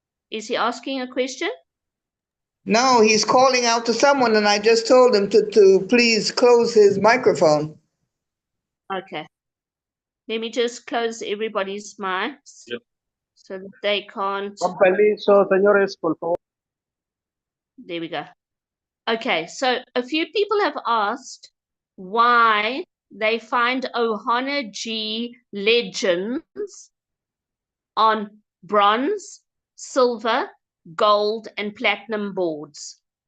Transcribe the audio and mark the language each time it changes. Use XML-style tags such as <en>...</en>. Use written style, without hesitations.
<en>Is he asking a question? No, he's calling out to someone, and I just told him to please close his microphone. Okay. Let me just close everybody's mics Yep. so that they can't.</en> <es>Con permiso, señores, por favor.</es> <en>There we go. Okay, so a few people have asked why they find Ohana G legends on bronze, silver, gold, and platinum boards.</en>